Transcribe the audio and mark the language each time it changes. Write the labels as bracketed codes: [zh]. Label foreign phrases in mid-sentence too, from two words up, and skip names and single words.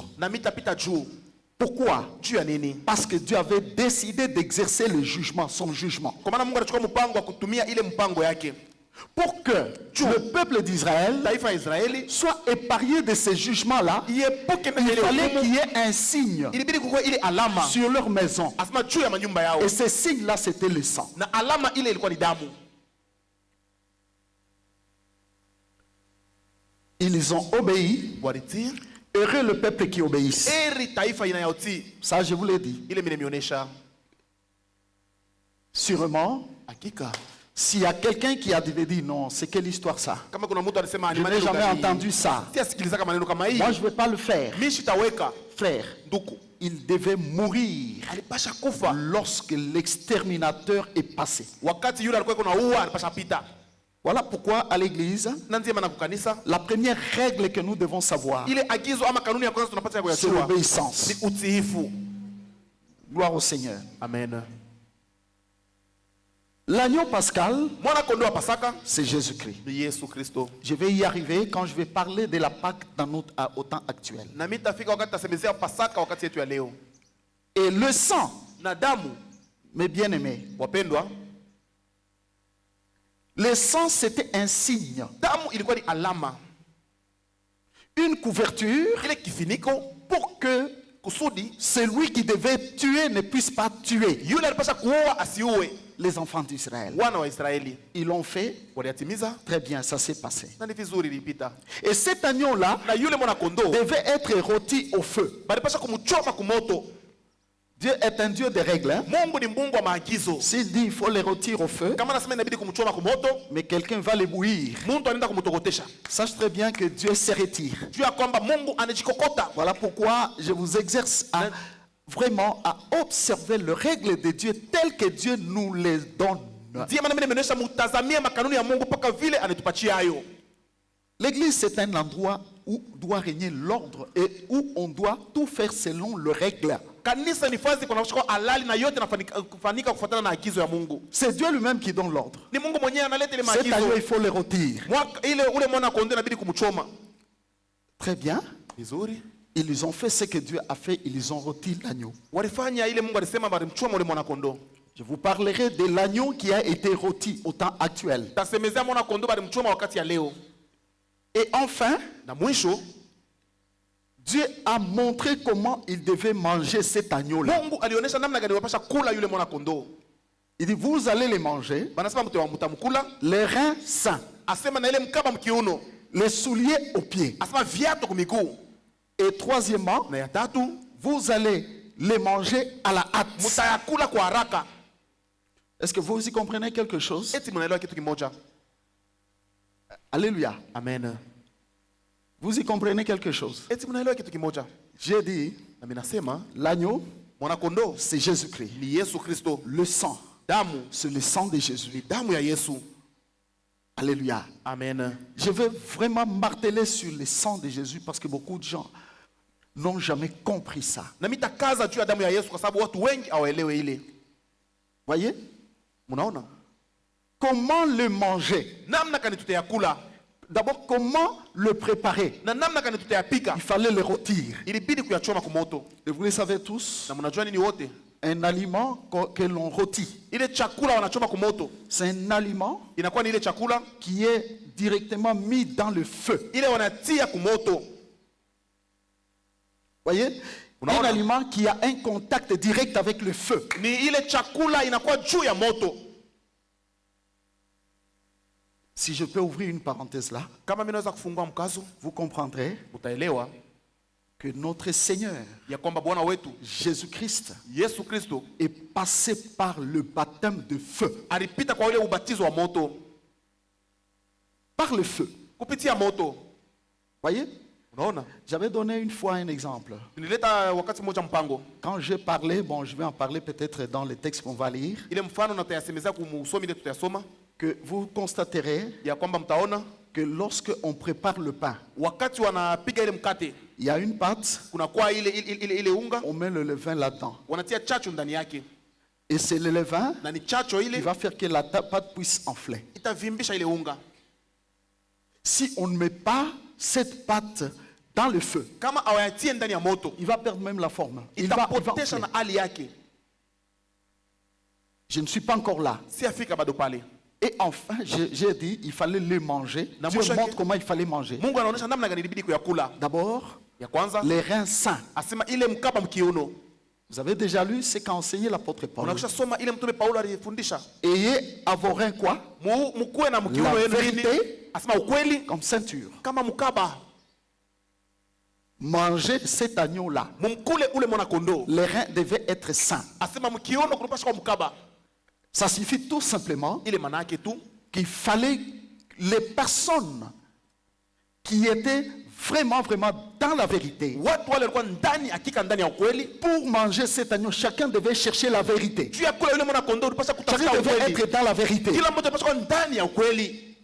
[sw] na mitapita juu. [fr] Pourquoi? [sw] Juu ya nini? [fr] Parce que Dieu avait décidé d'exercer le jugement, son jugement. [sw] Kwa maana Mungu anachukua mpango wa kutumia ile mpango yake [fr] Pour que le peuple d'Israël [sw] taifa ya Israeli [fr] soit épargné de ces jugements-là, [sw] iepuke na [fr] il [sw] ile [fr] fallait qu'il [sw] hukumu. [fr] y ait un signe [sw] Ilibidi kukuwa ile alama [fr] sur leur maison. [sw] asema juu ya manyumba yao, [fr] Et ce signe-là, c'était le sang. [sw] na alama ile ilikuwa ni damu. [fr] Ils ont obéi. [sw] Walitii. [fr] Heureux le peuple qui obéisse. [sw] Eri taifa inayotii. [fr] Ça, je vous l'ai dit. [sw] Ile mimi nimeonyesha. [fr] Sûrement, [sw] Hakika [fr] s'il y a quelqu'un qui a dit non, c'est quelle histoire ça? [sw] kama kuna mtu alisema [fr] Je n'ai jamais entendu ça. [sw] siasikilizaka maneno kama hii, [fr] Moi, je ne vais pas le faire. [sw] mimi sitaweka. [fr] Frère, [sw] Nduku [fr] il devait mourir [sw] alipasha kufa [fr] lorsque l'exterminateur est passé. [sw] wakati yule alikuwa kuna ua, alipasha pita. [fr] Voilà pourquoi à l'église, [sw] Na ndio maana kukanisa [fr] la première règle que nous devons savoir, [sw] ile agizo ama kanuni ya kwanza tunapata [fr] c'est [sw] kuyachukua [fr] l'obéissance. [sw] ni utiifu. [fr] Gloire au Seigneur. [sw] Amen. [fr] L'agneau pascal, [sw] Mwana kondoo wa Pasaka [fr] c'est Jésus-Christ. [sw] ni Yesu Kristo. [fr] Je vais y arriver quand je vais parler de la Pâque au temps actuel. [sw] Na mimi tafika wakati tasemezea Pasaka wakati yetu ya leo. [fr] Et le sang, [sw] Na damu, [fr] mes bien-aimés, [sw] wapendwa, [fr] le sang c'était un signe, [sw] damu ilikuwa ni alama, [fr] une couverture [sw] ile kifiniko [fr] pour que [sw] kusudi [fr] celui qui devait tuer ne puisse pas tuer [sw] yule alipasha kuua asiue [fr] les enfants d'Israël. [sw] wana wa Israeli. [fr] Ils l'ont fait, [sw] Waliatimiza [fr] très bien, ça s'est passé. [sw] na ni vizuri ilipita. [fr] Et cet agneau-là [sw] Na yule mwana kondoo [fr] devait être rôti au feu. [sw] balipasha kumchoma kumoto. [fr] Dieu est un Dieu de règles. Hein? [sw] Mungu ni Mungu wa maagizo. [fr] S'il dit il faut les rôtir au feu, [sw] Kama nasema inabidi kumchoma kumoto, [fr] mais quelqu'un va les bouillir, [sw] mtu anaenda kumtokotesha. [fr] sache très bien que Dieu se retire. [sw] Juu ya kwamba Mungu anajikokota. [fr] Voilà pourquoi je vous exerce à vraiment à observer les règles de Dieu telles que Dieu nous les donne. [sw] Ndiye maana mimi nimeonyesha mutazamia makanuni ya Mungu mpaka vile anatupatia hayo. [fr] L'église, c'est un endroit où doit régner l'ordre et où on doit tout faire selon les règles. [sw] Kanisa ni fazi kuna kushika halali na yote nafanyika kufuatana na agizo ya Mungu. [fr] C'est Dieu lui-même qui donne l'ordre. [sw] Ni Mungu mwenyewe analeta ile [fr] Cet agneau, [sw] maagizo. [fr] il faut le rôtir. [sw] Ile ule mwana kondoo inabidi kumchoma. [fr] Très bien. [sw] Vizuri. [fr] Ils ont fait ce que Dieu a fait, ils ont rôti l'agneau. [sw] Walifanya ile Mungu alisema balimchoma ule mwana kondoo. [fr] Je vous parlerai de l'agneau qui a été rôti au temps actuel. [sw] Tasemezea mwana kondoo balimchoma wakati ya leo. [fr] Et enfin, [sw] Na mwisho [fr] Dieu a montré comment il devait manger cet agneau-là. [sw] Mungu alionyesha namna gani wapasha kula yule mwana kondoo. [fr] Il dit, vous allez les manger, [sw] Banasema mtamkula, [fr] les reins sains, [sw] asema na ile mkaba mkiuno, [fr] les souliers aux pieds. [sw] asema viatu kwa miguu. [fr] Et troisièmement, [sw] Na ya tatu, [fr] vous allez les manger à la hâte. [sw] mtayakula kwa haraka. [fr] Est-ce que vous y comprenez quelque chose? [sw] Eti mnaelewa kitu kimoja? [fr] Alléluia. [sw] Amen. [fr] Vous y comprenez quelque chose? [sw] Eti mnaelewa kitu kimoja? [fr] J'ai dit, [sw] Na mimi nasema [fr] l'agneau, [sw] mwana kondoo [fr] c'est Jésus-Christ. [sw] ni Yesu Kristo. [fr] Le sang, [sw] Damu [fr] c'est le sang de [sw] ni [fr] Jésus. [sw] damu ya Yesu. [fr] Alléluia. [sw] Amen. [fr] Je veux vraiment marteler sur le sang de Jésus parce que beaucoup de gens n'ont jamais compris ça. [sw] Na mitakaza juu ya damu ya Yesu kwa sababu watu wengi hawaelewe ile. [fr] Voyez? [sw] Mnaona? [fr] Comment le manger? [sw] Namna kani tutayakula [fr] D'abord, comment le préparer? [sw] na namna kani tutayapika. [fr] Il fallait le rôtir. [sw] Ilibidi kuyachoma kwa moto. [fr] Et vous le savez tous, [sw] Na mnajua nini wote? [fr] un aliment que l'on rôtit, [sw] Ile chakula wanachoma kwa moto. [fr] c'est un aliment [sw] Inakuwa ni ile chakula [fr] qui est directement mis dans le feu. [sw] ile wanatia kwa moto. [fr] Voyez? Un [sw] Unaona? [fr] aliment qui a un contact direct avec le feu. [sw] Ni ile chakula inakuwa juu ya moto. [fr] Si je peux ouvrir une parenthèse là, [sw] Kama mimi naweza kufungua mkazo, [fr] vous comprendrez [sw] utaelewa [fr] que notre Seigneur, [sw] ya kwamba Bwana wetu [fr] Jésus-Christ, [sw] Yesu Kristo [fr] est passé par le baptême de feu. [sw] alipita kwa ule ubatizo wa moto. [fr] Par le feu. [sw] Kupitia moto. [fr] Voyez? [sw] Unaona? [fr] J'avais donné une fois un exemple. [sw] Nilileta wakati mmoja mpango. [fr] Quand je parlais, bon, je vais en parler peut-être dans les textes qu'on va lire, [sw] Ile mfano natayasemezea kumusomi ile tutayasoma [fr] que vous constaterez [sw] ya kwamba mtaona [fr] que lorsque on prépare le pain, [sw] wakati wanapiga ile mkate [fr] il y a une pâte, [sw] kuna kwa ile unga [fr] on met le levain là-dedans. [sw] wanatia chachu ndani yake [fr] Et c'est le levain [sw] na ni chacho [fr] qui [sw] ile [fr] va faire que la pâte puisse enfler. [sw] itavimbisha ile unga. [fr] Si on ne met pas cette pâte dans le feu, [sw] Kama hawayatie ndani ya moto [fr] il va perdre même la forme. Il va [sw] itapotesha [fr] enfler. [sw] na hali yake. [fr] Je ne suis pas encore là. [sw] Si afika bado pale. [fr] Et enfin, j'ai dit, il fallait le manger. [sw] Na [fr] Dieu [sw] mwisho [fr] montre [sw] yake- [fr] comment il fallait manger. [sw] Mungu anaonyesha namna gani ilibidi kuyakula. [fr] D'abord, [sw] Ya kwanza [fr] les reins sains. [sw] asema ile mkaba mkiuno. [fr] Vous avez déjà lu ce qu'a enseigné l'apôtre Paul. [sw] Unakisha soma ile mtume Paulo alifundisha. [fr] Ayez à vos reins quoi? [sw] Mkuwe na mkiuno [fr] La [sw] yenu [fr] vérité. [sw] nini? Asema ukweli [fr] Comme ceinture. [sw] kama mkaba. [fr] Mangez cet agneau-là. [sw] Mumkule ule mwana kondoo. [fr] Les reins devaient être sains. [sw] Asema mkiuno kunapasha kwa mkaba. [fr] Ça signifie tout simplement [sw] Ile maana yake tu [fr] qu'il fallait les personnes qui étaient vraiment dans la vérité. [sw] watu wale walikuwa ndani hakika ndani ya ukweli. [fr] Pour manger cet agneau, chacun devait chercher la vérité. [sw] Juu ya kula yule mwana kondoo ulipasha kutafuta [fr] Chacun devait [sw] ukweli. [fr] être dans la vérité. [sw] Kila mmoja anapaswa kuwa ndani ya ukweli.